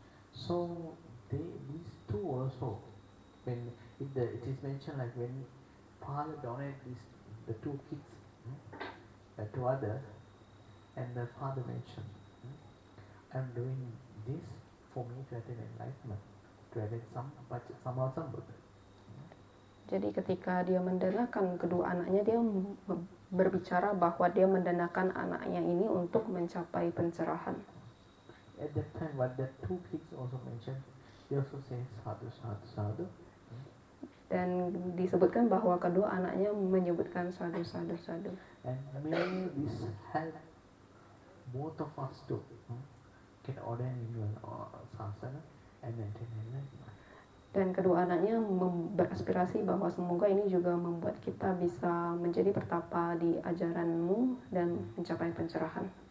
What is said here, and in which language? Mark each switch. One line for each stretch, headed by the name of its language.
English: So these two also, when it is mentioned like when father donated the two kids to others, and the father mentioned, I'm doing this for me to attain enlightenment, to attain some Buddha.
Indonesian: jadi ketika dia mendanakan kedua anaknya, dia berbicara bahwa dia mendanakan anaknya ini untuk mencapai pencerahan.
English: At that time, what the two kids also mentioned, they also say sadhu, sadhu, sadhu.
Indonesian: Dan disebutkan bahwa kedua anaknya menyebutkan sadhu, sadhu, sadhu.
English: And may this help both of us to get ordained in your sasana and attain enlightenment.
Indonesian: Dan kedua anaknya beraspirasi bahwa semoga ini juga membuat kita bisa menjadi pertapa di ajaranmu dan mencapai pencerahan.